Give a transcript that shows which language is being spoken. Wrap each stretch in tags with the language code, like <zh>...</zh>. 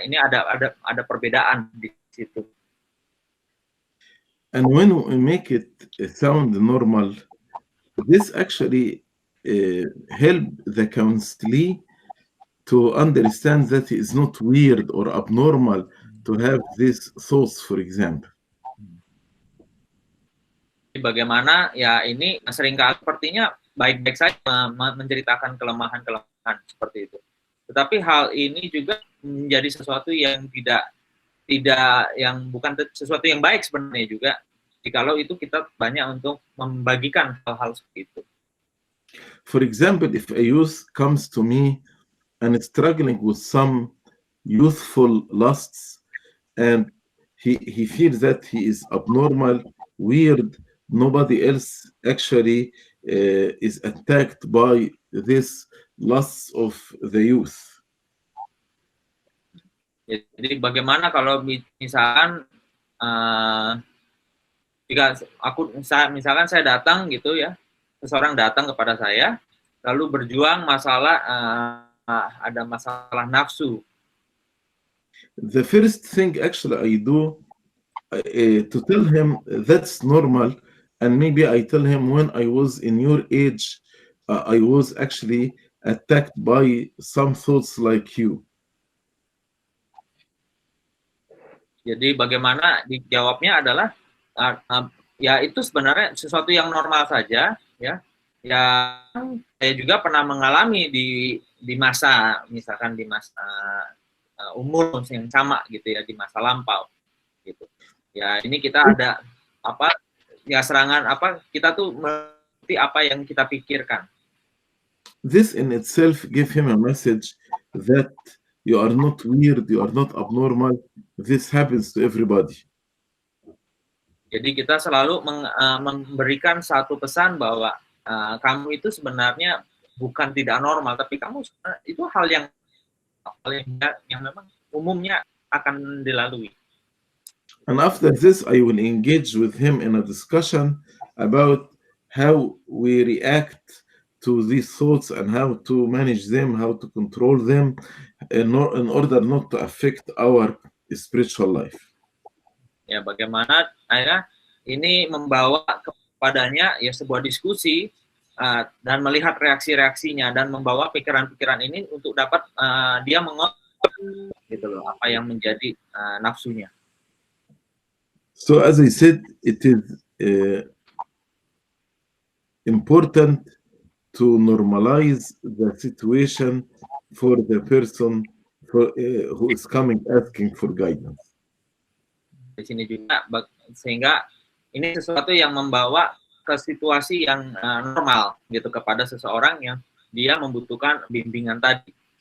<id>Ini ada perbedaan di situ.</id> <en>And when we make it sound normal, this actually help the counselee to understand that it is not weird or abnormal to have these thoughts, for example.</en> <id>Bagaimana ya ini seringkali sepertinya baik-baik saja menceritakan kelemahan-kelemahan seperti itu. Tetapi hal ini juga menjadi sesuatu yang tidak yang bukan sesuatu yang baik sebenarnya juga. Jikalau itu kita banyak untuk membagikan hal-hal seperti itu.</id> <en>For example, if a youth comes to me and is struggling with some youthful lusts and he feels that he is abnormal, weird, nobody else actually is attacked by this lusts of the youth.</en> <id>Jadi bagaimana kalau misalkan jika misalkan saya datang gitu ya, seseorang datang kepada saya lalu berjuang masalah ada masalah nafsu.</id> <en>The first thing actually I do to tell him that's normal, and maybe I tell him when I was in your age I was actually attacked by some thoughts like you.</en> <id>Jadi bagaimana dijawabnya adalah ya itu sebenarnya sesuatu yang normal saja ya. Yang saya juga pernah mengalami di masa misalkan di masa umur yang sama gitu ya, di masa lampau gitu. Ya ini kita ada ya serangan kita tuh mengerti apa yang kita pikirkan.</id> <en>This in itself give him a message that you are not weird, you are not abnormal. This happens to everybody.</en> <id>Jadi kita selalu memberikan satu pesan bahwa kamu itu sebenarnya bukan tidak normal, tapi kamu itu hal yang memang umumnya akan dilalui.</id> <en>And after this, I will engage with him in a discussion about how we react to these thoughts and how to manage them, how to control them in order not to affect our spiritual life.</en> <id>Ya, bagaimana ini membawa kepadanya ya sebuah diskusi dan melihat reaksi-reaksinya dan membawa pikiran-pikiran ini untuk dapat dia mengontrol gitu loh apa yang menjadi nafsunya.</id> <en>So as I said, it is important to normalize the situation for the person who is coming asking for guidance.</en> <id>Di sini juga sehingga ini sesuatu yang membawa ke situasi yang normal gitu kepada seseorang yang dia membutuhkan bimbingan tadi.</id>